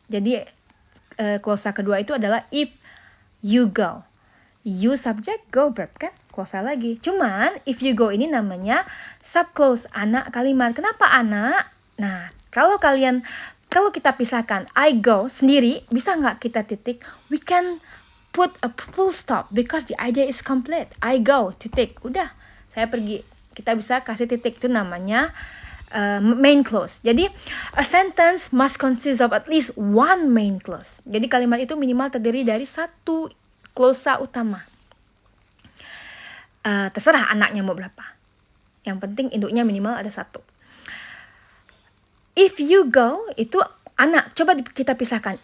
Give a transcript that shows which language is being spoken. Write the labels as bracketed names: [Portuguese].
[Indonesian] Jadi clausa kedua itu adalah [English] if you go. [Indonesian] You subject, go verb kan? Clausa lagi. Cuman [English] if you go [Indonesian] ini namanya subclause, anak kalimat. Kenapa anak? Nah, kalau kita pisahkan [English] I go [Indonesian] sendiri, bisa nggak kita titik? [English] We can put a full stop because the idea is complete. I go, [Indonesian] titik. Udah, saya pergi. Kita bisa kasih titik, itu namanya main clause. [English] Jadi a sentence must consist of at least one main clause. [Indonesian] Jadi kalimat itu minimal terdiri dari satu clausa utama. Terserah anaknya mau berapa. Yang penting induknya minimal ada satu. [English] If you go [Indonesian] itu Anak, coba kita pisahkan.